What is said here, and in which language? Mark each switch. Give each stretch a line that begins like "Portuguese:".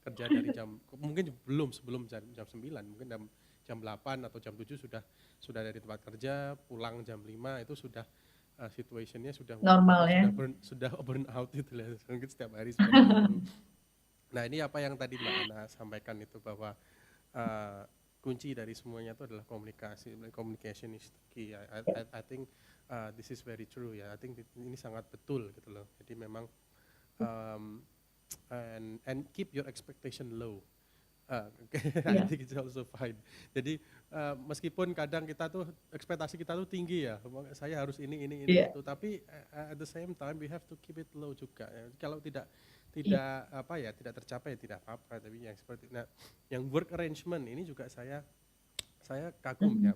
Indonesian: kerja dari jam mungkin sebelum jam 9, mungkin jam 8 atau jam 7 sudah dari tempat kerja, pulang jam 5 itu sudah situationnya sudah normal ya. sudah burn out itu lah, mungkin setiap hari seperti itu. Nah, ini apa yang tadi Mbak Ana sampaikan itu bahwa kunci dari semuanya itu adalah komunikasi.
English: Communication is key. I think this is very true ya. I think
Indonesian: ini sangat betul gitu loh. Jadi memang
English: and keep your expectation low. I
Indonesian: Iya,
English: think it's also fine.
Indonesian: Jadi meskipun kadang kita tuh ekspektasi kita tuh tinggi ya, saya harus ini iya,
English: itu, tapi at the same time we have to keep it low juga. Ya.
Indonesian: Kalau tidak iya. apa ya, tidak tercapai ya tidak apa-apa. Tapi yang seperti yang work arrangement ini juga saya kagum ya.